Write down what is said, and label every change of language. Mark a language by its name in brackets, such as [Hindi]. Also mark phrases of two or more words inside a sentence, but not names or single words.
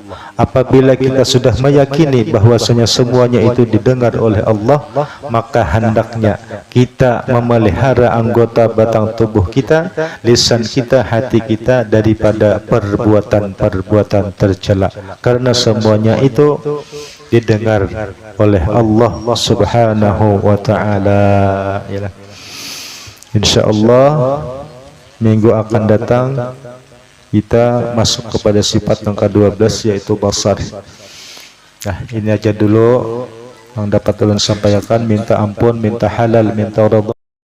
[Indonesian] Apabila kita sudah meyakini bahwasanya semuanya itu didengar oleh Allah, maka hendaknya kita memelihara anggota batang tubuh kita, lisan kita, hati kita daripada perbuatan-perbuatan tercela, karena semuanya itu didengar oleh Allah [Arabic] سبحانه وتعالى. [Indonesian] Insyaallah minggu akan datang kita masuk kepada sifat yang ke-12, yaitu basar. [Banjar] Nah, ini aja dulu yang dapat ulun sampaikan. [Indonesian] Minta ampun, minta halal, minta ridha.